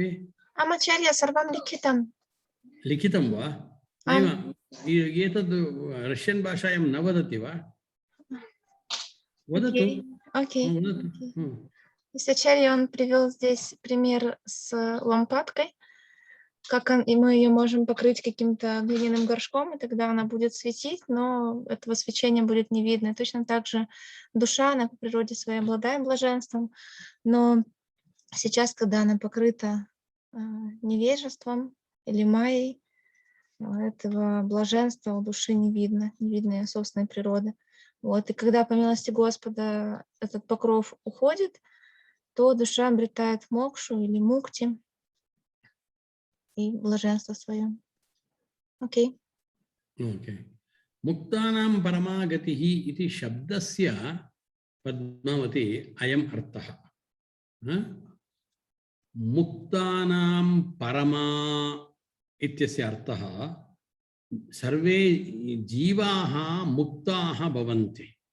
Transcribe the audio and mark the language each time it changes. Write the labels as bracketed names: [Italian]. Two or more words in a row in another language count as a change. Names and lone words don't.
[Sanskrit] आचार्य सर्वं लिखितं लिखितं वा एतद् रशियन भाषायां न वदति वा वदतु [Russian] окей. Ачарья, он привел здесь пример с лампадкой. и мы ее можем покрыть каким-то глиняным горшком, и тогда она будет светить, но этого свечения будет не видно. И точно так же душа, она по природе своей обладает блаженством, но сейчас, когда она покрыта невежеством или майей, этого блаженства у души не видно ее собственной природы. Вот. И когда по милости Господа этот покров уходит, то душа обретает мокшу или мукти и блаженство свое. Окей. [English] Okay. [Sanskrit] मुक्तानां परमागतिः इति शब्दस्य पद्मावती अयम् अर्थः. मुक्तानां परमा इत्यस्य अर्थः सर्वे जीवाः मुक्ताः भवन्ति.